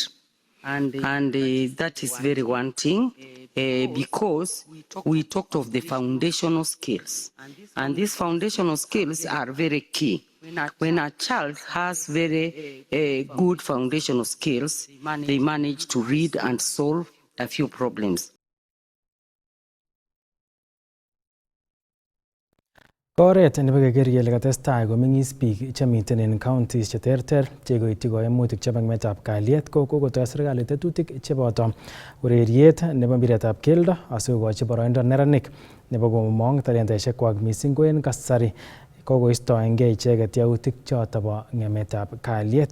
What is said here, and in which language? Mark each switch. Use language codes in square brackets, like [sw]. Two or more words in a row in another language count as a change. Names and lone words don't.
[en] And that is very wanting because we talked of the foundational skills. And these foundational skills are very key. When a child has very good foundational skills, they manage to read and solve a few problems. [kln] Oret nebo keker kele katestai komeng'is biik chemiten en counties cheterter chekoityi koimutik chebo ng'emetab kalyet ko kokotoi serikali tetutik cheboto ureriet nebo mpiretab keldo asikokochi boroindo neranik nebo komong talentaishekwak missing ko en kasari kokoistoengei icheket yautik choto bo ng'emetab kalyet.